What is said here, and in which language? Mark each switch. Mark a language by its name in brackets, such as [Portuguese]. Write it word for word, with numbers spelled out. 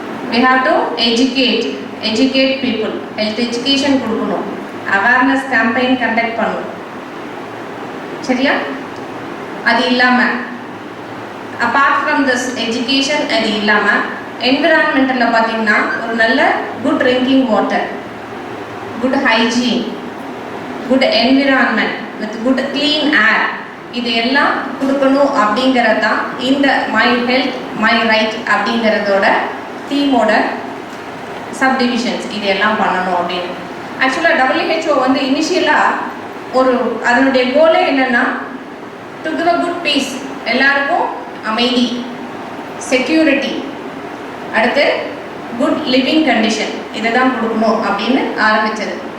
[English] we have to educate educate people, health education [Tamil] கொடுக்கணும், [English] awareness campaign conduct [Tamil] பண்ணணும். சரியா? அது இல்லாமல் [English] apart from this education [Tamil] அது இல்லாமல் என்விரான்மெண்டில் பார்த்திங்கன்னா ஒரு நல்ல [English] Good drinking water good hygiene, good environment, with good clean air. [Tamil] இதையெல்லாம் கொடுக்கணும் அப்படிங்கிறது தான் இந்த [English] my health my right [Tamil] அப்படிங்கிறதோட தீமோட சப்டிவிஷன்ஸ். இதையெல்லாம் பண்ணணும் அப்படின்னு ஆக்சுவலாக டபிள்யூஹெச்ஓ வந்து இனிஷியலாக ஒரு அதனுடைய கோலே என்னென்னா [English] to give a good peace, [Tamil] எல்லாருக்கும் அமைதி, செக்யூரிட்டி, அடுத்து [English] good living condition, [Tamil] இதை தான் கொடுக்கணும் அப்படின்னு ஆரம்பித்தது.